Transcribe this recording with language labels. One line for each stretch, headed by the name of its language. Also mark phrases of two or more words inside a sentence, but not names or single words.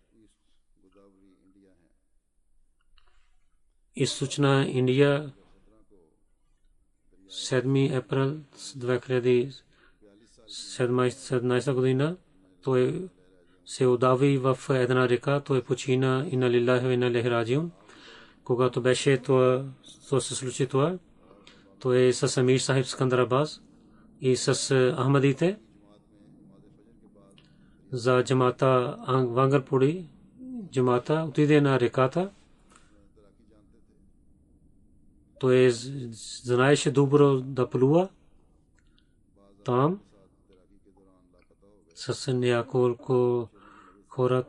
Bulgarian: Източна Индия, 7 април 2017 година. Той се удави в една река, той почина
Arabic: إنا لله وإنا إليه راجعون.
Bulgarian: Когато беше това се случи това, той е с Амир Сахиб Скандарабад и с Ахмадите за джамата Вангарпури. Джамата отиде на реката. Той знаеше добро да плува там с няколко хора.